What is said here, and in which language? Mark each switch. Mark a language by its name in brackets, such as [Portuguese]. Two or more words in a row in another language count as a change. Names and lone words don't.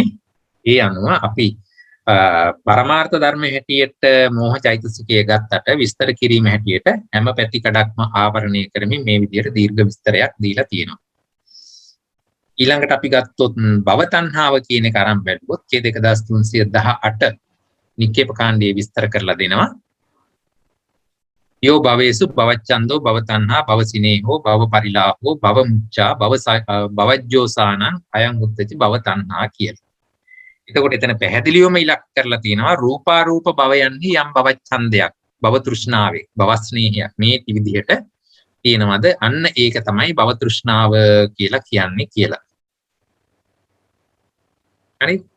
[Sinhala] ඒ අනුව අපි පරමාර්ථ ධර්ම හැටියට මෝහ චෛතසිකය ගත්තට විස්තර කිරීම හැටියට හැම පැතිකඩක්ම ආවරණය කරමින් මේ විදිහට දීර්ඝ විස්තරයක් දීලා තියෙනවා. ඊළඟට අපි ගත්තොත් භව තණ්හාව කියන එක අරන් බැලුවොත් ඡේද 1318 නිච්චේපකාණ්ඩයේ විස්තර කරලා දෙනවා. [Pali] යෝ භවේසු භවච්ඡන්தோ භව තණ්හා භව සිනේහෝ භව පරිලාහෝ භව මුච්ඡා භවජ්ජෝසානං අයං උත්තති භව තණ්හා කියලා. [Sinhala] එතකොට එතන පැහැදිලිවම ඉලක්ක කරලා තියෙනවා රූපාරූප භවයන්හි යම් භවච්ඡන්දයක් භව තෘෂ්ණාවේ භව ස්නේහයක් මේ විදිහට තියෙනවද අන්න ඒක තමයි භව තෘෂ්ණාව කියලා කියන්නේ කියලා. හරි.